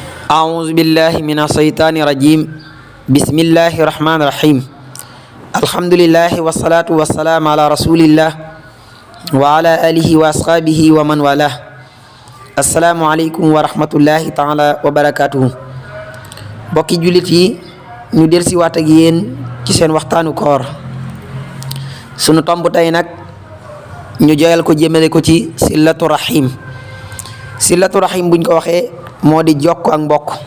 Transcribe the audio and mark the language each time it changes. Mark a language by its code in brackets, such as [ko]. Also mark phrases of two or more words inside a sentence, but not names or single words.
[ar] أعوذ بالله من الشيطان الرجيم بسم الله الرحمن الرحيم الحمد لله والصلاة والسلام على رسول الله وعلى آله وأصحابه ومن والاه السلام عليكم ورحمة الله تعالى وبركاته [wo] bokki jullit yi ñu delsi waat ak yéen ci seen waxtaanu koor sunu tomb tey nag ñu joyal ko jëmale ko ci silatu rahim buñ ko waxee moo di jokk ak mbokk